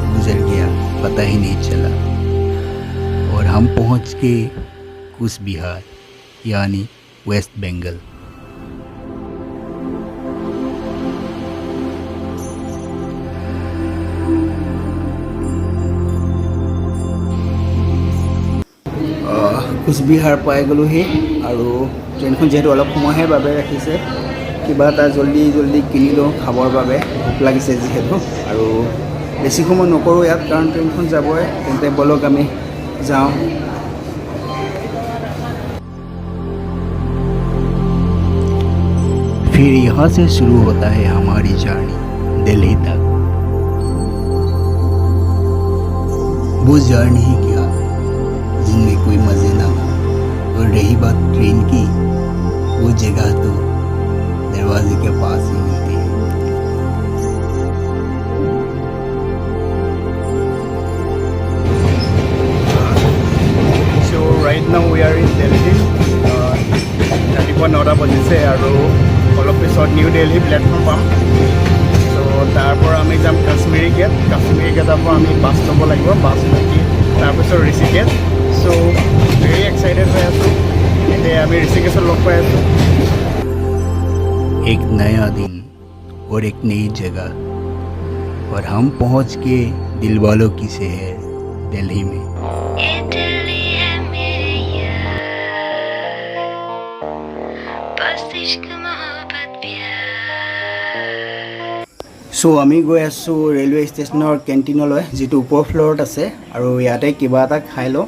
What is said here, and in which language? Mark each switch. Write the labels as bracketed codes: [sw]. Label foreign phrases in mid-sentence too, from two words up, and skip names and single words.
[hi] गुजर गया पता ही नहीं चला, और हम पहुंच के कूच बिहार यानी वेस्ट बंगाल। [as] কোচবিহাৰ পাই গ'লোহি, আৰু ট্ৰেইনখন যিহেতু অলপ সময়হে বাবে ৰাখিছে, কিবা এটা জল্দি কিনি লওঁ খাবৰ বাবে, ভোক লাগিছে যিহেতু। আৰু বেছি সময় নকৰোঁ ইয়াত, কাৰণ ট্ৰেইনখন যাবই। তেন্তে ব'লক আমি যাওঁ। [hi] फिर यहाँ से शुरू होता है हमारी जर्नी दिल्ली तक। वो जर्नी ही क्या जिनमें कोई मज़े ना हो, और रही बात ट्रेन की, वो जगह तो दरवाजे के पास ही मिलती है। [en] So right now we are in Delhi. [as] ৰাতিপুৱা 9টা বাজিছে আৰু অলপ পিছত নিউ দিল্লী প্লেটফৰ্ম পাম। চ' তাৰ পৰা আমি যাম কাশ্মীৰী গেটৰ পৰা আমি বাছ ল'ব লাগিব, বাছ লৈ তাৰপিছত ঋষিকেশ। [en] so very excited [as] হৈ আছোঁ, এতিয়া আমি ঋষিকেশত লগ পাই আছোঁ। [hi] एक नया दिन और एक नई जगह, और हम पहुंच के दिल वालों की शहर दिल्ली में। [as] চ' আমি গৈ আছোঁ [en] railway stationৰ [as] কেণ্টিনলৈ, যিটো ওপৰ ফ্ল'ৰত আছে, আৰু ইয়াতে কিবা এটা খাই লওঁ।